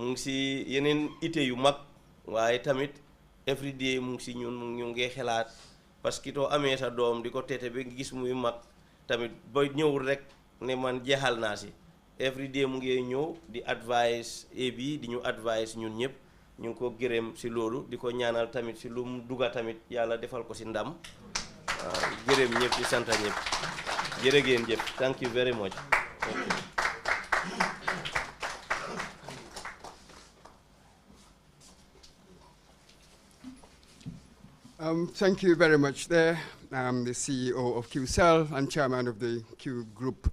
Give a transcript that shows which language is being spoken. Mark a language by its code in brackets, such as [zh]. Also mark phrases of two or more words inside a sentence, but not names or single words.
[wo] ngi si yeneen ité yu mag waaye tamit [en] every day [wo] mu ngi si ñun ñu ngi xelaat parce que too amee sa doom di ko teete ba gis muy mag tamit ba ñëwul rek ne man jeexal naa si [en] every day [wo] mu ngi ñëw di advice bi di ñu advice ñun ñëpp ñu ngi ko gërëm si loolu di ko ñaanal tamit si lu mu dugga tamit yàlla defal ko si ndam waaw gërëm ñëpp di sant ñëpp jërë ngeen jëf [en] thank you very much. Thank you very much there. I'm the CEO of QCell and chairman of the Q Group.